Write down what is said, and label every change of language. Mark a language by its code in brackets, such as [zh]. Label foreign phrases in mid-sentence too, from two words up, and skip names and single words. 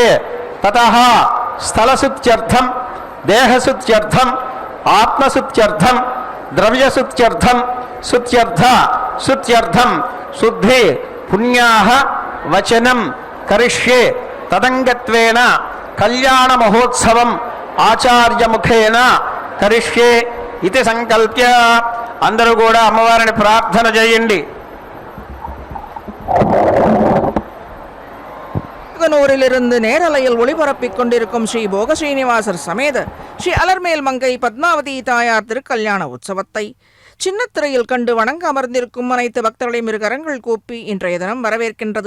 [sa] తతః స్థలశుద్ధ్యర్థం దేహశుద్ధ్యర్థం ఆత్మశుద్ధ్యర్థం ద్రవ్యశుద్ధ్యర్థం శుద్ధ్యర్థ శుద్ధ్యర్థం శుద్ధి పుణ్యాః వచనం కరిష్యే. తదంగత్వేన కళ్యాణ మహోత్సవం ఆచార్యముఖేన కరిష్యే ఇది సంకల్ప్య. [te] అందరూ కూడా అమ్మవారిని ప్రార్థన చేయండి. [ta] நூரிலிருந்து நேரலையில் ஒளிபரப்பிக் கொண்டிருக்கும் ஸ்ரீ போக ஸ்ரீனிவாசர் சமேத ஸ்ரீ அலர்மேல் மங்கை பத்மாவதி தாயார் திருக்கல்யாண உற்சவத்தை சின்னத்திரையில் கண்டு வணங்க அமர்ந்திருக்கும் அனைத்து பக்தர்களையும் இரு கரங்கள் கூப்பி இன்றைய தினம் வரவேற்கின்றது.